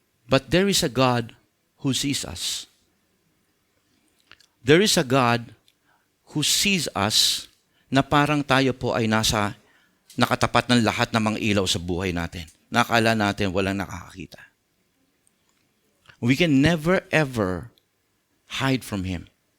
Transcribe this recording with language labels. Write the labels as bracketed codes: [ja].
[en] But there is a God who sees us. There is a God who sees us [tl] na parang tayo po ay nakatapat ng lahat ng mga ilaw sa buhay natin. Nakala natin walang nakakakita. [en] We can never ever hide from Him.